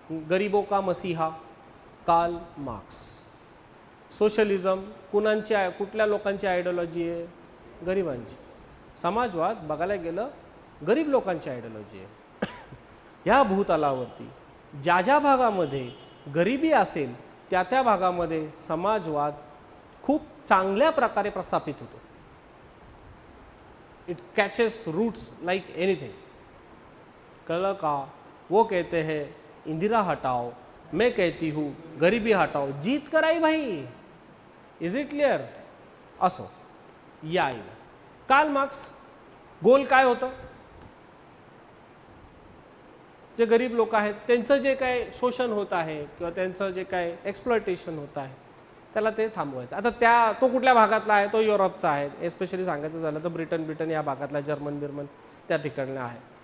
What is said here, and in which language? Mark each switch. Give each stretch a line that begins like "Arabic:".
Hindi: गरीबों का मसीहा कार्ल मार्क्स.
Marathi: सोशलिझम कुठल्या लोकांची आयडियोलॉजी आहे? गरिबांची. समाजवाद बघायला गेलं गरीब लोकांची आयडियोलॉजी आहे. ह्या भूतलावरती ज्या ज्या भागामध्ये गरिबी असेल त्या त्या भागामध्ये समाजवाद खूप चांगल्या प्रकारे प्रस्थापित होतो.
English: It catches roots like anything.
Marathi: कळलं का?
Hindi: वो कहते हैं इंदिरा हटाओ, मैं कहती हूँ गरीबी हटाओ, जीत कर आई भाई.
English: Is it clear?
Marathi: असो या कार्ल मार्क्स गोल काय होतं? जे गरीब लोक आहेत त्यांचं जे काय शोषण होत आहे किंवा त्यांचं जे काय एक्सप्लॉयटेशन होत आहे त्याला ते थांबवायचं. आता तो कुठल्या भागातला आहे? तो युरोपचा आहे. एस्पेशली सांगायचं झालं तर ब्रिटन या भागातला, जर्मन त्या ठिकाणला आहे.